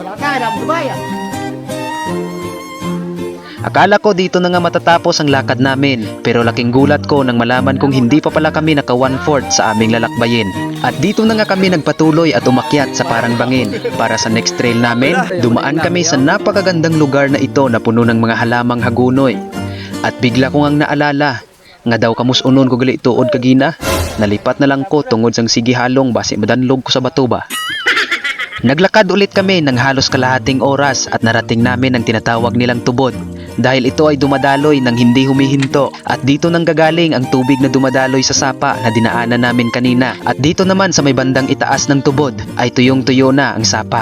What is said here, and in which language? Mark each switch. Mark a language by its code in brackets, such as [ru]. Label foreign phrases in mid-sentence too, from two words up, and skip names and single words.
[tl] Akala ko dito na nga matatapos ang lakad namin, pero laking gulat ko nang malaman kong hindi pa pala kami naka 1/4 sa aming lalakbayin. At dito na nga kami nagpatuloy at umakyat sa parang bangin. Para sa [en] next trail [tl] namin, dumaan kami sa napakagandang lugar na ito na puno ng mga halamang hagunoy. At bigla ko ngang naalala, [hil] nga daw kamusunon ko gali tuod kagina. Nalipat na lang ko tungod sang sige halong basi madanlog ko sa bato ba. [tl] Naglakad ulit kami ng halos kalahating oras at narating namin ang tinatawag nilang tubod. Dahil ito ay dumadaloy ng hindi humihinto at dito nang gagaling ang tubig na dumadaloy sa sapa na dinaanan namin kanina. At dito naman sa may bandang itaas ng tubod ay tuyong-tuyo na ang sapa.